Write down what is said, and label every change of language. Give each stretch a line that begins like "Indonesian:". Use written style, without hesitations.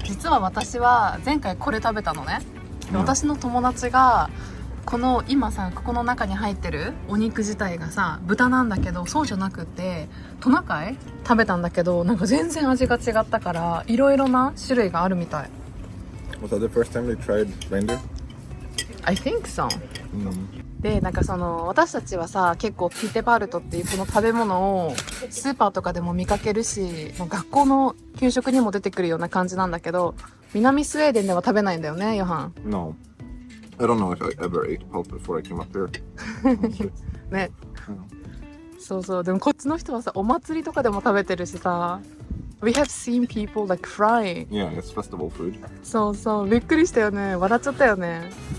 Japanese: 実は私は前回これ食べたのね。で、私の友達がこの今さ、ここの中に入ってるお肉自体がさ、豚なんだけど、そうじゃなくてトナカイ食べたんだけど、なんか全然味が違ったから、いろいろな種類があるみたい。
English: Was that the first time they tried reindeer? I think so.
Japanese: で、なんか私たちはさ、結構ピテパルトっていうこの食べ物をスーパーとかでも見かけるし、学校の給食にも出てくるような感じなんだけど、南スウェーデンでは食べないんだよね、ヨハン。
English: No. I don't know if I ever ate pulp before I came up here.
Japanese: ね。そうそう。でもこっちの人はさ、お祭りとかでも食べてるしさ、
English: We have seen people like frying. Yeah, it's festival food.
Japanese: そうそう。びっくりしたよね。笑っちゃったよね。